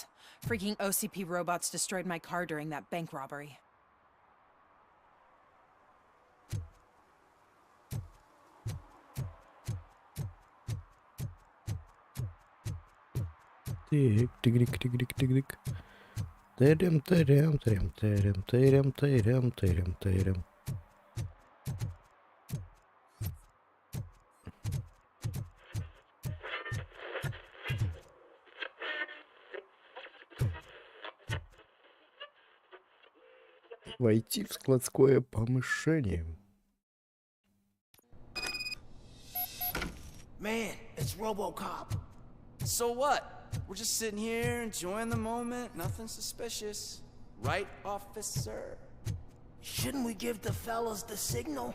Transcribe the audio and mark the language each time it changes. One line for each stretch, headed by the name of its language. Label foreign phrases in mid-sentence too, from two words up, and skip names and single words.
English: Freaking OCP robots destroyed my car during that bank robbery. Тык-тык-тык-тык-тык. Тырям-тырям-тырям-тырям-тырям-тырям-тырям-тырям.
Russian: Войти в складское помещение.
English: Man, it's Robocop. So what? We're just sitting here enjoying the moment, nothing suspicious. Right, officer? Shouldn't we give the fellas the signal?